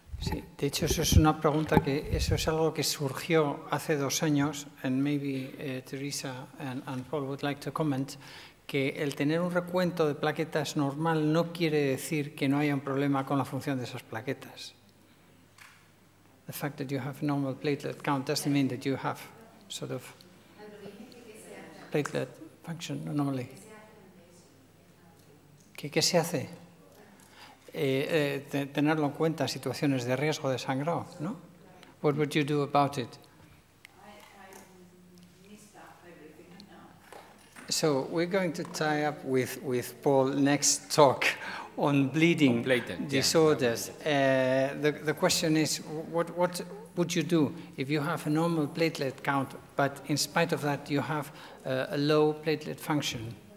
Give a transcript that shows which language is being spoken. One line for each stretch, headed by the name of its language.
Spanish: Sí, de hecho, eso es una pregunta eso es algo que surgió hace 2 años,
English: and maybe Teresa and Paul would like to comment,
Spanish: que el tener un recuento de plaquetas normal no quiere decir que no haya un problema con la función de esas plaquetas.
English: The fact that you have normal platelet count doesn't mean that you have sort of platelet function normally.
Spanish: ¿Qué se hace? Tenerlo en cuenta, situaciones de riesgo de sangrado, ¿no?
English: What would you do about it? So we're going to tie up with Paul next talk on bleeding disorders. The question is, what would you do if you have a normal platelet count, but in spite of that you have a low platelet function?